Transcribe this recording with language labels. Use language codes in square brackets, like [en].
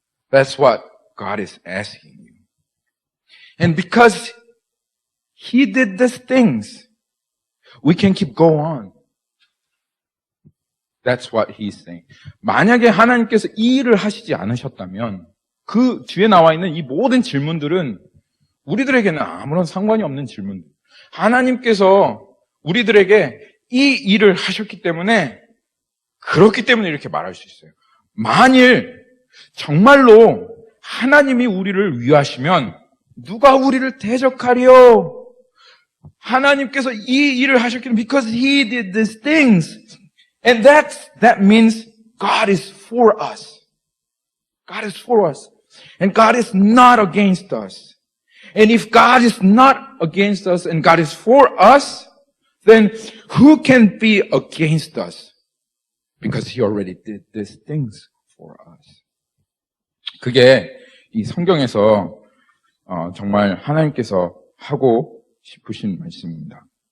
[en] That's what God is asking you. And because He did these things, we can keep going on. That's what He's saying. [ko] 만약에 하나님께서 이 일을 하시지 않으셨다면 그 뒤에 나와 있는 이 모든 질문들은 우리들에게는 아무런 상관이 없는 질문들. 하나님께서 우리들에게 이 일을 하셨기 때문에 그렇기 때문에 이렇게 말할 수 있어요. 만일 정말로 하나님이 우리를 위하시면 누가 우리를 대적하리요? 하나님께서 이 일을 하셨기 때문에 [en] because He did these things. And that means God is for us. God is for us. And God is not against us. And if God is not against us and God is for us, then who can be against us? Because He already did these things for us. [ko] 그게 이 성경에서 정말 하나님께서 하고 싶으신 말씀입니다.